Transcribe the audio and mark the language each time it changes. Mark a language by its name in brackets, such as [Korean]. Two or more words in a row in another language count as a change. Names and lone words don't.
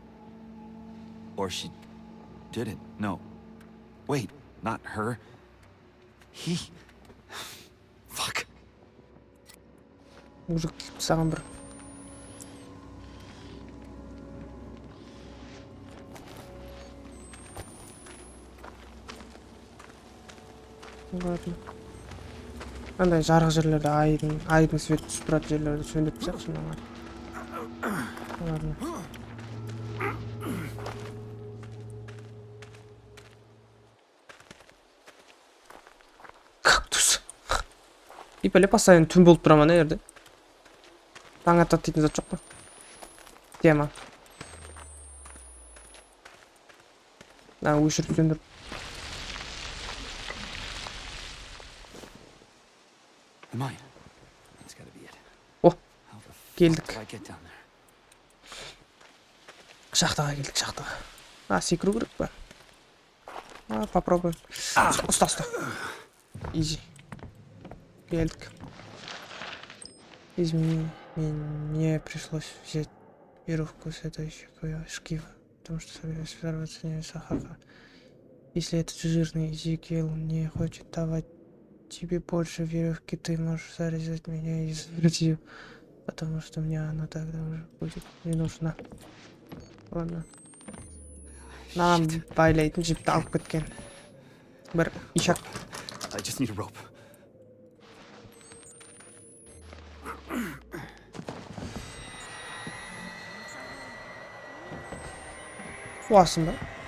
[English] Or she didn't. No. Wait, not her. He... Fuck. [Kazakh] Мужик саған бір. Ладно. Андай жарық жерлерде айдың свет түсіп тұратын жерлерді сөндіріп тастайықшы мынаны. [Russian] Ладно. Кактус. [Kazakh] И пәле постоянно түн болып тұра ма мына жерде? Таң атады дейтін зат жоқ па? Тема. Өшіріп сөндіріп. [English] Mine. That's gotta be it. О, How the fuck [Kazakh] келдік. [English] did I get down there? [Kazakh] Шахтаға келдік, шахтаға. Секіру керек па? Попробуем. Ұста. Изи. Келдік. [Russian] Извини, мне пришлось взять веревку с этой шкива, потому что собираюсь взорваться не Сахаха. Если этот жирный Зикел не хочет давать тебе больше веревки, ты можешь зарезать меня и забрать ее, потому что мне она тогда уже будет не нужна. Ладно. [Kazakh] Нам байлайтын жіпті алып кеткен. Бір ишак. [English] I just need a rope. [Kazakh] Қуасың ба?